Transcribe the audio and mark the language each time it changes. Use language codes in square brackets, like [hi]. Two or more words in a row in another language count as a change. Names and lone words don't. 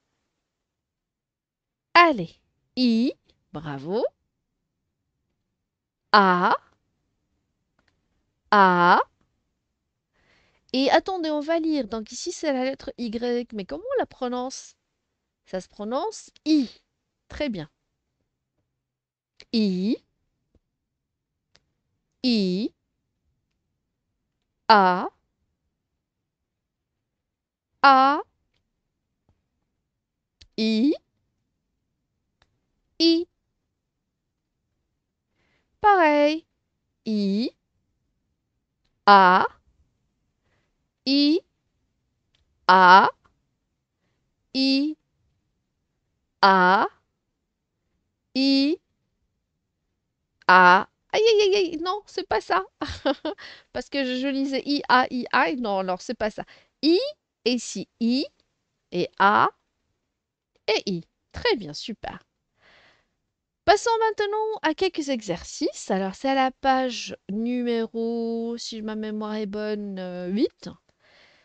[fr] Allez. I. Bravo. A. A. Et attendez, on va lire. Donc ici, c'est la lettre Y. Mais comment on la prononce? Ça se prononce I. Très bien. I. I. A. A. I. I. Pareil. I. A. I. A. I. A. I. A. Aïe, aïe, aïe, aïe, non, c'est pas ça. Parce que je lisais I, A. Non, alors c'est pas ça. I, et ici I, et A, et I. Très bien, super. Passons maintenant à quelques exercices. Alors, c'est à la page numéro, si ma mémoire est bonne, 8.